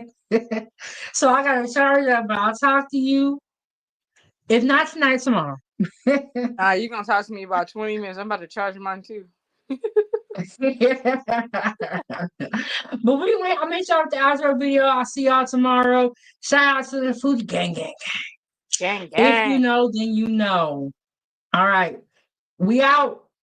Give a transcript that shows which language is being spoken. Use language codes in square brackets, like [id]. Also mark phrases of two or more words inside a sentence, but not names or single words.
[en] So I gotta charge it up, but I'll talk to you. If not tonight, tomorrow. You're gonna talk to me about 20 minutes. I'm about to charge mine too. But I'm gonna hit y'all with the outro video. I'll see y'all tomorrow. Shout out to the Foodiegang gang. Gang, If you know, then you know. All right. We out.